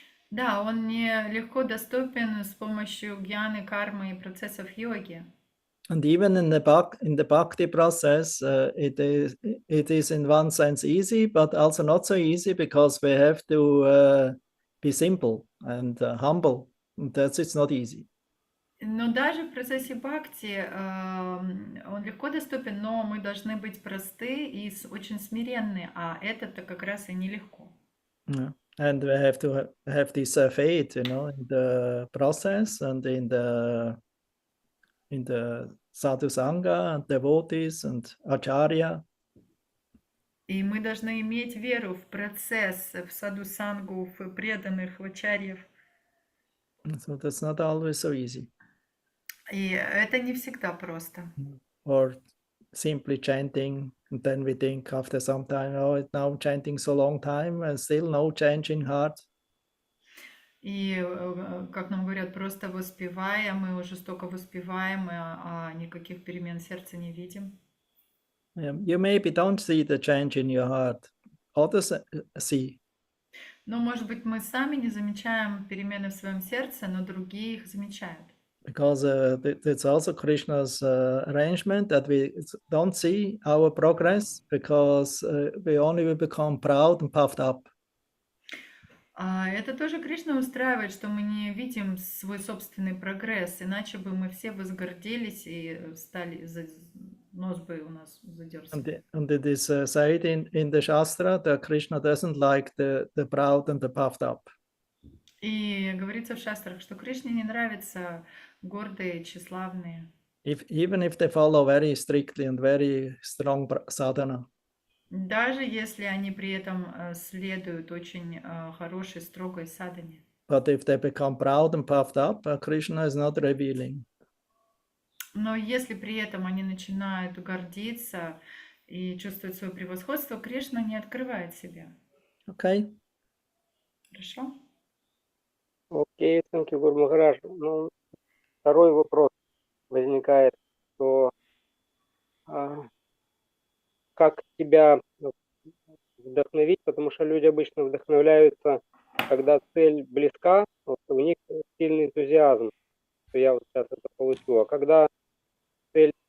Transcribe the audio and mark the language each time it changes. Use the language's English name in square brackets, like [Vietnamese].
[Russian] Да, он не легко доступен с помощью гьяны, кармы и процессов йоги. [English] And even in the bhakti process, it is in one sense easy, but also not so easy because we have to be simple and humble. And it's not easy. [Russian] Но даже в процессе бхакти он легко доступен, но мы должны быть просты и очень смиренны, а это-то как раз и нелегко. [English] Yeah. And we have to have this faith, in the process and in the sadhu sangha and devotees and acharya. [Russian] И мы должны иметь веру в процесс, в саду-сангу, в преданных, в ачарьев. [English] So that's not always so easy. [Russian] И это не всегда просто. [English] Or simply chanting, and then we think after some time, oh, it's now chanting so long time and still no change in heart. [Russian] И, как нам говорят, просто воспеваем, мы уже столько воспеваем, а никаких перемен сердца не видим. [English] You maybe don't see the change in your heart. Others see. [Russian] Ну, может быть, мы сами не замечаем перемены в своем сердце, но другие их замечают. [English] Because it's also Krishna's arrangement that we don't see our progress because we only will become proud and puffed up. [Russian] Это тоже Кришна устраивает, что мы не видим свой собственный прогресс, иначе бы мы все возгордились и стали, нос бы у нас задерся. [English] And it is said in the Shastra that Krishna doesn't like the proud and the puffed up. [Russian] И говорится в шастрах, что Кришне не нравятся гордые, тщеславные. [English] Even if they follow very strictly and very strong sadhana. [Russian] Даже если они при этом следуют очень хорошей, строгой садхане. [English] But if they become proud and puffed up, Krishna is not revealing. [Russian] Но если при этом они начинают гордиться и чувствовать свое превосходство, Кришна не открывает себя. [English] Okay. [Russian] Хорошо? Окей, [English] thank you, [Russian] Гуру Махарадж. Ну, второй вопрос возникает, что как тебя вдохновить, потому что люди обычно вдохновляются, когда цель близка, вот у них сильный энтузиазм, что я вот сейчас это получу, а когда цель